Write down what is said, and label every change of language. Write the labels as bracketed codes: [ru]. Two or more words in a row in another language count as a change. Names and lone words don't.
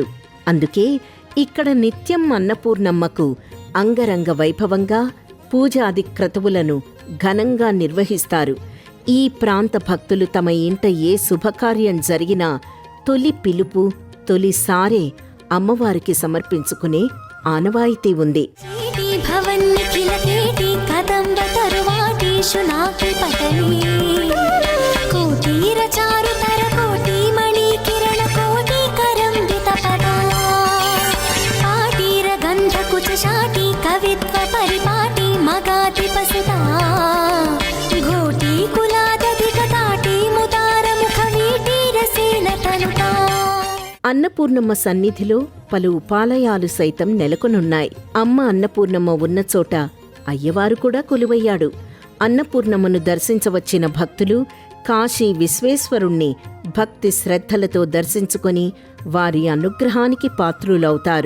[te] అందుకే ఇక్కడ నిత్యం అన్నపూర్ణమ్మకు అంగరంగ వైభవంగా పూజాది క్రతువులను ఘనంగా నిర్వహిస్తారు. ఈ ప్రాంత భక్తులు తమ ఇంట ఏ శుభకార్యం జరిగినా తొలి పిలుపు, తొలిసారే అమ్మవారికి సమర్పించుకునే ఆనవాయితీ ఉంది. [sa] భవ कोटिषु नाकि पटली कोटिरचारुतर कोटिमणिकिरण कोटिकरम्बितपदा पाटीरगन्धकुचशाटी कवित्व परिपाटी मगाधिपसुता घोटीकुलादधिकताटी मुदारमुखवीटीरसेन तनुता [te] అన్నపూర్ణమ్మ సన్నిధిలో పలు ఉపాలయాలు సైతం నెలకొనున్నాయి. అమ్మ అన్నపూర్ణమ్మ ఉన్న చోట అయ్యవారు కూడా కొలువయ్యాడు. అన్నపూర్ణమ్మను దర్శించవచ్చిన భక్తులు కాశీ విశ్వేశ్వరుణ్ణి భక్తి శ్రద్ధలతో దర్శించుకొని వారి అనుగ్రహానికి పాత్రులవుతారు.